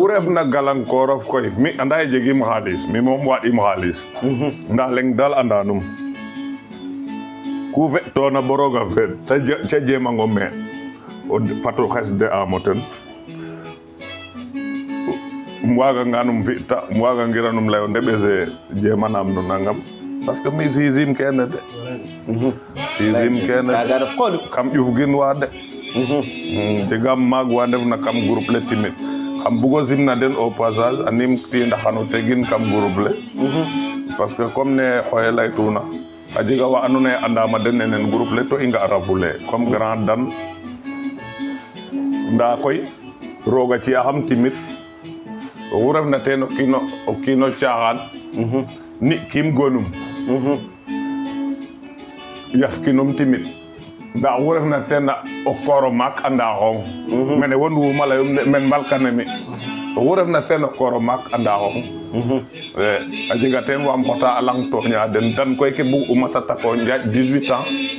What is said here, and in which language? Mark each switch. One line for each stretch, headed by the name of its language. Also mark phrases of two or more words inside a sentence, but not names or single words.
Serer: ku refna galankorof koy mi anda ye jegim xaalis mi moom waaɗim xaalis nda leng dal andanum ku fe'tona bo roga feed ca jemango me o fatu xes de amo ten waga nganum fi'ta waga ngiranum layo ndeɓese jemanam no nangam parce que mi sisim kene de sisim kene kam ƴufgin wa de jegam maag wa ndefna kam groupe le timit xam bugo simna den
French: au passage
Serer: anim ti ndaxano tegin kam groupe le
French: parce que comme
Serer: ne xoye laytuna a jega wa andoona yee andama den nenen groupe le to i nga'rafule comme grand Dan ndaa koy roga ci'axam timit oxu refna teen o kiino caaxaan ni kim gonum yafkinum timit ndaa oxu refna teen o kooro maak anda xooŋ mene wonwuma layum men mbalkane mi oxu refna teen o kooro maak anda xooŋ a jega teen waam xota a lang tooña den Dan koy ke bug'uma ta tako njaaj 18 ans